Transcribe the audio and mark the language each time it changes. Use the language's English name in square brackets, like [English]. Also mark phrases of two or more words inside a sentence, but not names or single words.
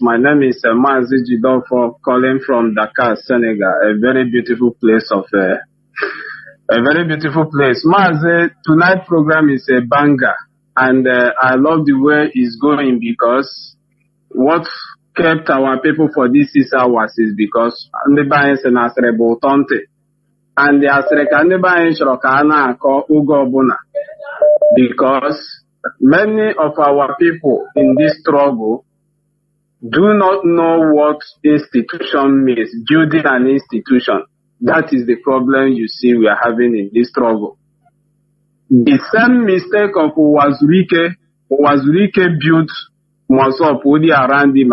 [English] My name is Mazi Jidofo, calling from Dakar, Senegal. A very beautiful place Mazi, tonight's program is a banger, and I love the way it's going because what kept our people for these 6 hours is because [Igbo] ndị banyị sị na asịrị bụ ụtọ ntị, [English] and the [Igbo] asịrị ka ndị banyị chọrọ ka a na-akọ oge ọbụla, [English] because many of our people in this struggle do not know what institution means, building an institution. That is the problem you see we are having in this struggle. The same mistake of Wazurike built Mosop only around him.